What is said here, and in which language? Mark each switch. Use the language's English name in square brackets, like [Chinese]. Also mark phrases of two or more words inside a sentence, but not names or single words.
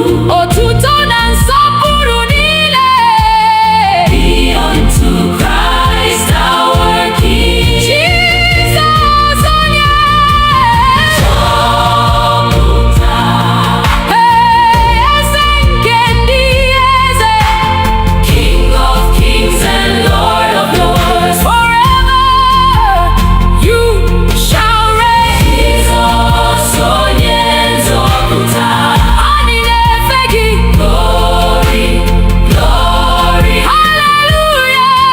[Igbo] Otuto na nsọpụrụ niile [English] be unto Christ our King. [Igbo] Jesus, onye nzọpụta, eze nke ndị eze, [English] King of kings and Lord of lords. Forever you shall reign. Jesus, [Igbo] onye nzọpụta, anyị na-efe gị. [English] Glory, glory, hallelujah.